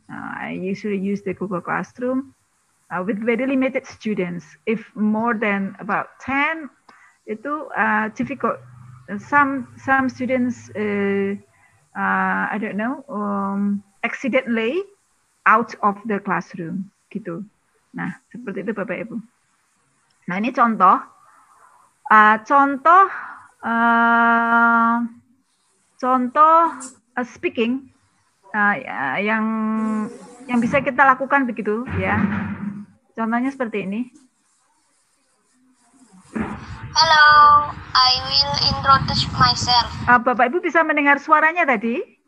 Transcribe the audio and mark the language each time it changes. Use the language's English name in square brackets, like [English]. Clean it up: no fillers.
[English] I usually use the Google Classroom with very limited students. If more than about 10, itu difficult. Some students, I don't know, accidentally out of the classroom gitu. [Indonesian] Nah, seperti itu Bapak Ibu. Nah, ini contoh speaking yang bisa kita lakukan begitu ya. Contohnya seperti ini. [English] Hello, I will introduce myself. [Indonesian] Bapak Ibu bisa mendengar suaranya tadi?